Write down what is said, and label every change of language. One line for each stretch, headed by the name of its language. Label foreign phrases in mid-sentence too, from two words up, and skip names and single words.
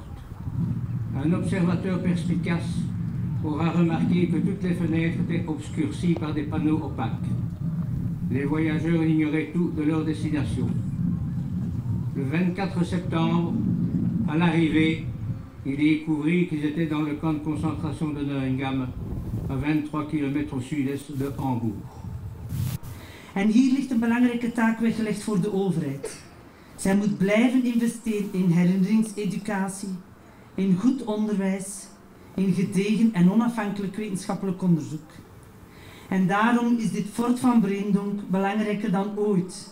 French: Un observateur perspicace aura remarqué que toutes les fenêtres étaient obscurcies par des panneaux opaques. Les voyageurs ignoraient tout de leur destination. Le 24 septembre, à l'arrivée, il découvrit qu'ils étaient dans le camp de concentration de Neuengamme, à 23 km au sud-est de Hambourg.
Dutch: En hier ligt een belangrijke taak weggelegd voor de overheid. Zij moet blijven investeren in herinneringseducatie, in goed onderwijs, in gedegen en onafhankelijk wetenschappelijk onderzoek. En daarom is dit fort van Brindong belangrijker dan ooit.